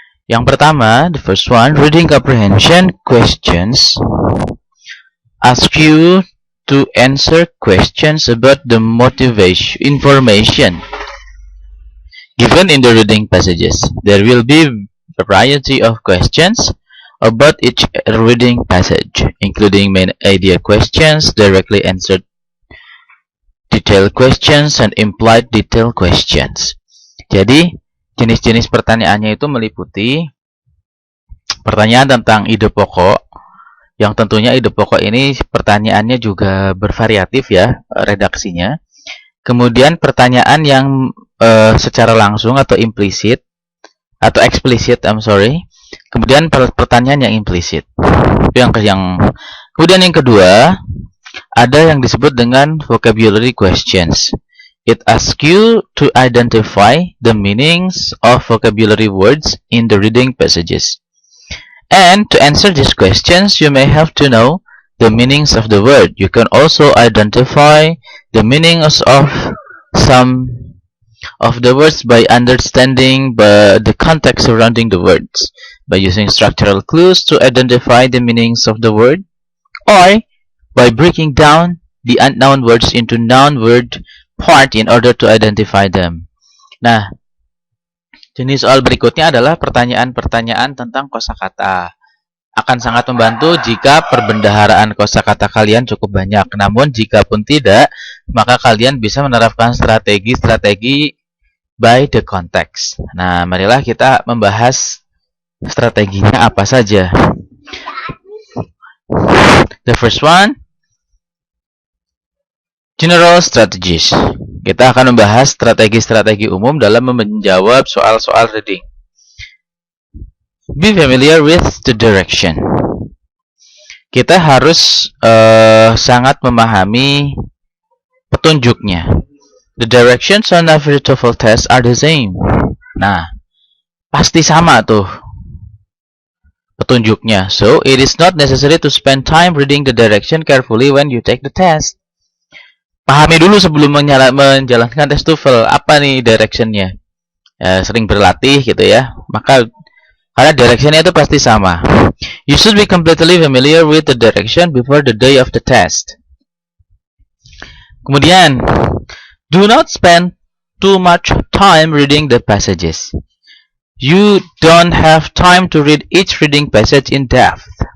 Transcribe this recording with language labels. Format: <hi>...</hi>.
<id>Yang pertama,</id> <en>the first one, reading comprehension questions ask you to answer questions about the motivation information given in the reading passages. There will be a variety of questions about each reading passage, including main idea questions, directly answered detailed questions, and implied detailed questions.</en> <id>Jadi, jenis-jenis pertanyaannya itu meliputi pertanyaan tentang ide pokok, yang tentunya ide pokok ini pertanyaannya juga bervariatif ya, redaksinya. Kemudian pertanyaan yang secara langsung atau implisit, atau eksplisit, Kemudian pertanyaan yang implisit. Itu kemudian yang kedua, ada yang disebut dengan vocabulary questions.</id> <en>It asks you to identify the meanings of vocabulary words in the reading passages. And to answer these questions, you may have to know the meanings of the word. You can also identify the meanings of some of the words by understanding the context surrounding the words, by using structural clues to identify the meanings of the word, or by breaking down the unknown words into noun word part in order to identify them.</en> <id>Nah, jenis soal berikutnya adalah pertanyaan-pertanyaan tentang kosakata. Akan sangat membantu jika perbendaharaan kosakata kalian cukup banyak. Namun jika pun tidak, maka kalian bisa menerapkan strategi-strategi</id> <en>by the context.</en> <id>Nah, marilah kita membahas strateginya apa saja.</id> <en>The first one, general strategies.</en> <id>Kita akan membahas strategi-strategi umum dalam menjawab soal-soal reading.</id> <en>Be familiar with the direction.</en> <id>Kita harus sangat memahami petunjuknya.</id> <en>The directions on every TOEFL test are the same.</en> <id>Nah, pasti sama tuh petunjuknya.</id> <en>So, it is not necessary to spend time reading the direction carefully when you take the test.</en> <id>Pahami dulu sebelum menjalankan tes TOEFL, apa nih directionnya. Sering berlatih gitu ya. Maka karena directionnya itu pasti sama.</id> <en>You should be completely familiar with the direction before the day of the test. Kemudian, do not spend too much time reading the passages. You don't have time to read each reading passage in depth.</en>